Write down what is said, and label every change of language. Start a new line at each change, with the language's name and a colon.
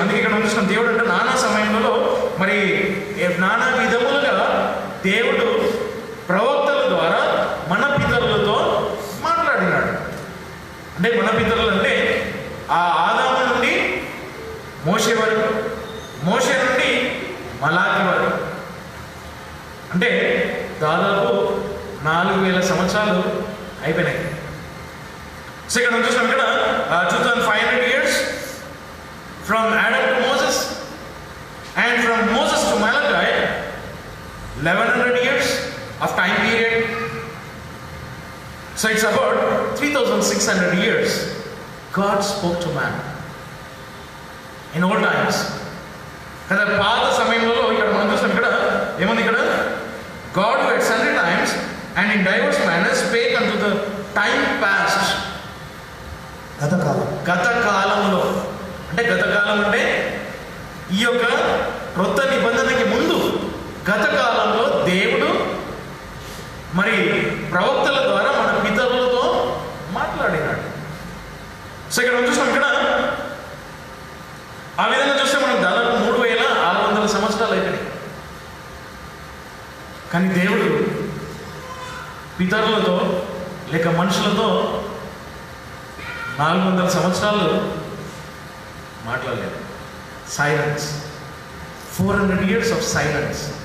Telugu: అందుకే ఇక్కడ చూసిన దేవుడు అంటే నానా సమయంలో మరి నానా విధములుగా దేవుడు ప్రవక్తల ద్వారా మన పితరులతో మాట్లాడినాడు. అంటే మన పితరులు అంటే ఆ ఆదాము నుండి మోషే వరకు, మోషే నుండి మలాకి వరకు, అంటే దాదాపు 4000 సంవత్సరాలు అయిపోయినాయి. సో ఇక్కడ చూసాం ఇక్కడ
English: 2500 years from Adam to Moses and from Moses to Malachi 1100 years of time period. So it's about 3600 years God spoke to man in old times.
Telugu: కదా పాత సమయంలో ఇక్కడ మనం చూస్తాం. ఇక్కడ ఏముంది? ఇక్కడ
English: God who at sundry times and in diverse manners spake unto the time past.
Telugu: గత కాలంలో అంటే గత కాలం అంటే ఈ యొక్క క్రొత్త నిబంధనకి ముందు గత కాలంలో దేవుడు మరి ప్రవక్తల ద్వారా మన పితరులతో మాట్లాడినాడు. సో ఇక్కడ చూస్తాం. ఇక్కడ ఆ విధంగా చూస్తే మనం దాదాపు 3600 సంవత్సరాలు అయిపోయినాయి. కానీ దేవుడు పితరులతో లేక మనుషులతో 400 సంవత్సరాలు మాట్లాడలేదు.
English: Silence, 400 years of silence.